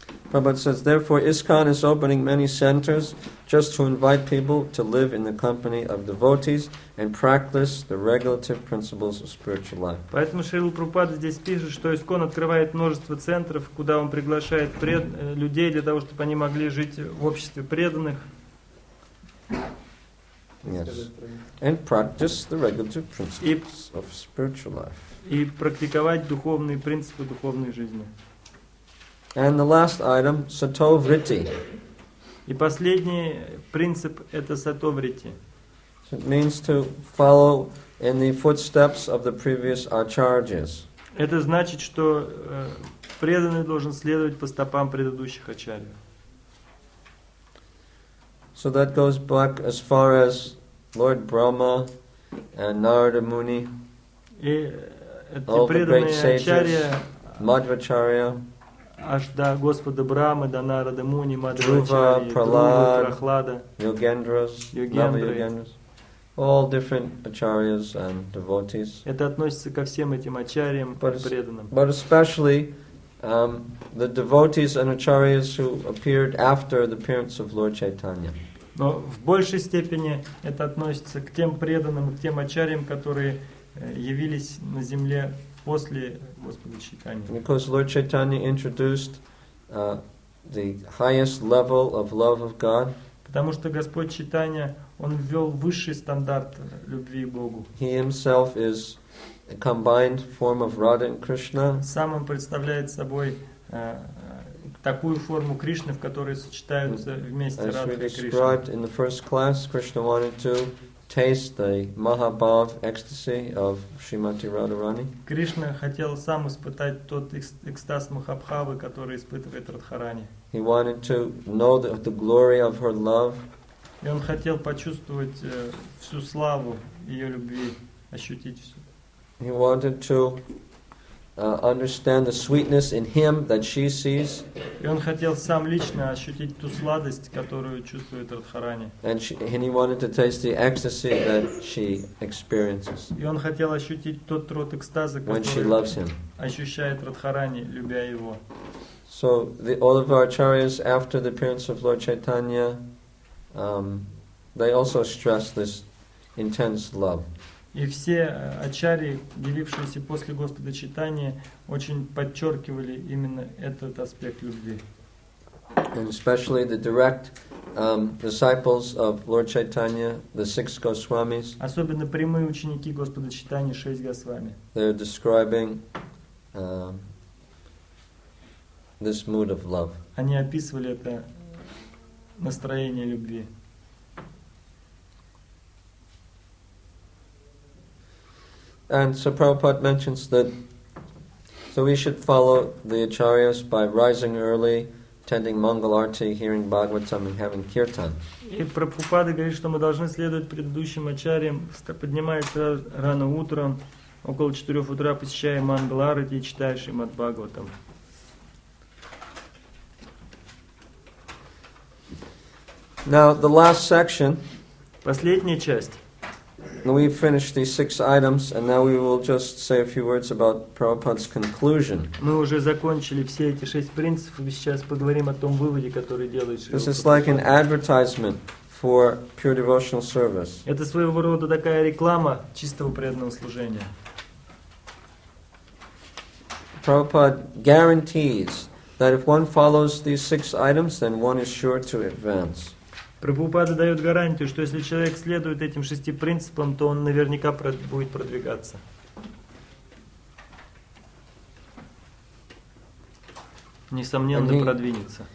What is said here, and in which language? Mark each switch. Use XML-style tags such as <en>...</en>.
<en>Prabhupada says, therefore ISKCON is opening many centers just to invite people to live in the company of devotees and practice the regulative principles of spiritual life.</en> <ru>Поэтому Шрила Прабхупада здесь пишет, что ИСККОН открывает множество центров, куда он приглашает людей для того, чтобы они могли жить в обществе преданных.</ru> <en>Yes. And practice the regulative principles of spiritual life.</en> <ru>И практиковать духовные принципы духовной жизни.</ru> <en>And the last item, sato vritti.</en> <ru>И последний принцип – это сатоврити.</ru> <en>So it means to follow in the footsteps of the previous acharyas.</en> <ru>Это значит, что преданный должен следовать по стопам предыдущих ачарьев.</ru> <en>So that goes back as far as Lord Brahma and Narada Muni,</en> <ru>И эти</ru> <en>all the great</en> <ru>преданные ачарьи</ru> <en>sages, Madhvacharya,</en> <ru>аж до Господа Брамы, до Нарада Муни,</ru> <en>Dhruva,</en> <ru>Мадхвачарьи,</ru> <en>Prahlad,</en> <ru>Друвы, Прохлада,</ru> <en>Yogendras, Yogendras. Nava-Yogendras, all different acharyas and devotees.</en> <ru>это относится ко всем этим ачарьям</ru> <en>But</en> <ru>преданным.</ru> <en>But especially the devotees and acharyas who appeared after the appearance of Lord Chaitanya.</en> <ru>Но в большей степени это относится к тем преданным и к тем ачарьям, которые явились на земле после Господа Чайтаньи.</ru> <en>Because Lord Chaitanya introduced the highest level of love of God,</en> <ru>Потому что Господь Чайтанья, Он ввел высший стандарт любви к Богу.</ru> <en>He himself is a combined form of Radha and Krishna.</en> <ru>Сам Он представляет собой такую форму Кришны, в которой сочетаются вместе</ru> <en>As we</en> <ru>Радха и Кришна.</ru> <en>described in the first class, Krishna wanted to taste the Mahabhav ecstasy of Srimati Radharani.</en> <ru>Кришна хотел сам испытать тот экстаз Махабхавы, который испытывает Радхарани.</ru> <en>He wanted to know the glory of her love.</en> <ru>И он хотел почувствовать всю славу ее любви, ощутить все.</ru> <en>He wanted to understand the sweetness in him that she sees.</en> <ru>И он хотел сам лично ощутить ту сладость, которую чувствует Радхарани.</ru> <en>And he wanted to taste the ecstasy that she experiences</en> <ru>И он хотел ощутить тот род экстаза,</ru> <en>when she</en> <ru>который</ru> <en>loves him.</en> <ru>ощущает Радхарани, любя его.</ru> <en>So all of our acharyas after the appearance of Lord Chaitanya, they also stress this intense love.</en> <ru>И все ачарьи, явившиеся после Господа Чайтаньи, очень подчеркивали именно этот аспект любви.</ru> <en>And especially the direct disciples of Lord Chaitanya, the 6 Goswamis.</en> <ru>Особенно прямые ученики Господа Чайтаньи, 6 Госвами.</ru> <en>They're describing this mood of love.</en> <ru>Они описывали это настроение любви.</ru> <en>And so Prabhupada mentions that so we should follow the acharyas by rising early, attending Mangal Arti, hearing Bhagavatam and having Kirtan.</en> <ru>И Прабхупада говорит, что мы должны следовать предыдущим ачарьям, поднимаясь рано утром, около 4 утра, посещая Мангал-арати и читая Шримад Бхагаватам.</ru> <en>Now the last section,</en> <ru>Последняя часть.</ru> <en>we've finished these 6 items, and now we will just say a few words about Prabhupada's conclusion.</en> <ru>Мы уже закончили все эти 6 принципов, и сейчас поговорим о том выводе, который делает Шрила</ru> <en>This is like an</en> <ru>Прабхупада.</ru> <en>advertisement for pure devotional service.</en> <ru>Это своего рода такая реклама чистого преданного служения.</ru> <en>Prabhupada guarantees that if one follows these 6 items, then one is sure to advance.</en> <ru>Прабхупада дает гарантию, что если человек следует этим 6 принципам, то он наверняка будет продвигаться. Несомненно, продвинется.</ru>